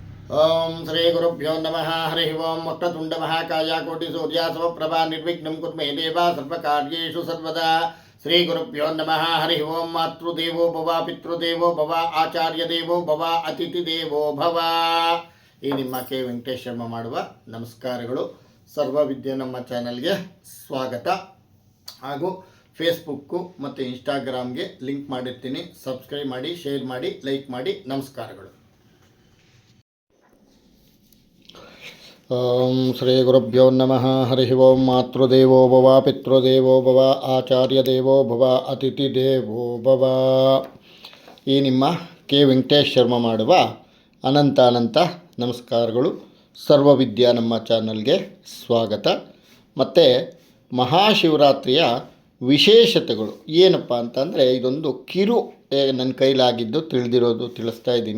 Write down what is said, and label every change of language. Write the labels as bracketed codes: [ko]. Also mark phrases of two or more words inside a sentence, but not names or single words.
[sa] ओम श्री गुरुभ्यो नमः हरि ओम वक्रतुंड महाकाय कोटि सूर्य समप्रभा निर्विघ्नं कुरु मे देवा सर्वकार्येषु सर्वदा श्री गुरुभ्यो नमः हरि ओम मातृदेवो भव पितृदेवो भव आचार्य देवो भव अतिथि देवो भव। [kn] ಈ ನಿಮ್ಮ ಕೆ ವೆಂಕಟೇಶ್ ಶರ್ಮ ಮಾಡುವ ನಮಸ್ಕಾರಗಳು. ಸರ್ವವಿದ್ಯೆ ನಮ್ಮ ಚಾನಲ್ಗೆ ಸ್ವಾಗತ. ಹಾಗೂ ಫೇಸ್ಬುಕ್ಕು ಮತ್ತು ಇನ್ಸ್ಟಾಗ್ರಾಮ್ಗೆ ಲಿಂಕ್ ಮಾಡಿರ್ತೀನಿ. ಸಬ್ಸ್ಕ್ರೈಬ್ ಮಾಡಿ, ಶೇರ್ ಮಾಡಿ, ಲೈಕ್ ಮಾಡಿ. ನಮಸ್ಕಾರಗಳು. [sa] ಓಂ ಶ್ರೀ ಗುರುಭ್ಯೋ ನಮಃ ಹರಿ ಓಂ ಮಾತೃದೇವೋ ಭವ ಪಿತೃದೇವೋ ಭವ ಆಚಾರ್ಯ ದೇವೋ ಭವ ಅತಿಥಿ ದೇವೋ ಭವ. [kn] ಈ ನಿಮ್ಮ ಕೆ ವೆಂಕಟೇಶ್ ಶರ್ಮ ಮಾಡುವ ಅನಂತ ನಮಸ್ಕಾರಗಳು. ಸರ್ವವಿದ್ಯಾ ನಮ್ಮ ಚಾನಲ್ಗೆ ಸ್ವಾಗತ. ಮತ್ತು ಮಹಾಶಿವರಾತ್ರಿಯ ವಿಶೇಷತೆಗಳು ಏನಪ್ಪ ಅಂತಂದರೆ, ಇದೊಂದು ಕಿರು ನನ್ನ ಕೈಲಾಗಿದ್ದು ತಿಳಿದಿರೋದು ತಿಳಿಸ್ತಾ ಇದ್ದೀನಿ.